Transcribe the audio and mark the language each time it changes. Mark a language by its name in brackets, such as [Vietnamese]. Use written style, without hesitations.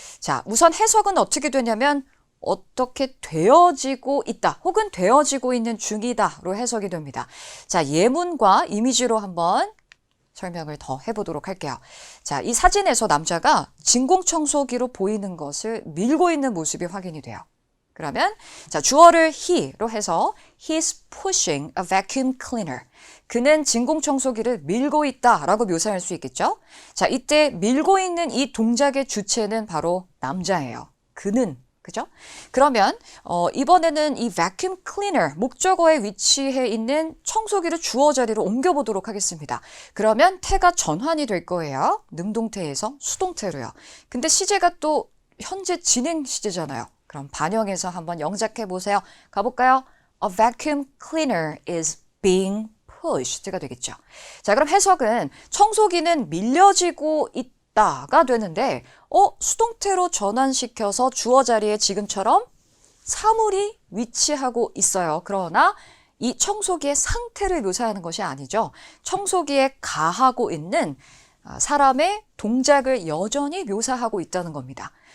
[Korean] 자, 우선 해석은 어떻게 되냐면 어떻게 되어지고 있다 혹은 되어지고 있는 중이다로 해석이 됩니다. 자, 예문과 이미지로 한번 설명을 더 해보도록 할게요. 자, 이 사진에서 남자가 진공청소기로 보이는 것을 밀고 있는 모습이 확인이 돼요. 그러면 자, 주어를 he로 해서 [English] he's pushing a vacuum cleaner. [Korean] 그는 진공청소기를 밀고 있다라고 묘사할 수 있겠죠? 자, 이때 밀고 있는 이 동작의 주체는 바로 남자예요. 그는. 그죠? 그러면 이번에는 이 vacuum cleaner 목적어에 위치해 있는 청소기를 주어 자리로 옮겨보도록 하겠습니다. 그러면 태가 전환이 될 거예요. 능동태에서 수동태로요. 근데 시제가 또 현재 진행 시제잖아요. 그럼 반영해서 한번 영작해 보세요. 가볼까요? [English] A vacuum cleaner is being pushed가 [Korean] 되겠죠. 자, 그럼 해석은 청소기는 밀려지고 있다가 되는데 수동태로 전환시켜서 주어 자리에 지금처럼 사물이 위치하고 있어요. 그러나 이 청소기의 상태를 묘사하는 것이 아니죠. 청소기에 가하고 있는 사람의 동작을 여전히 묘사하고 있다는 겁니다.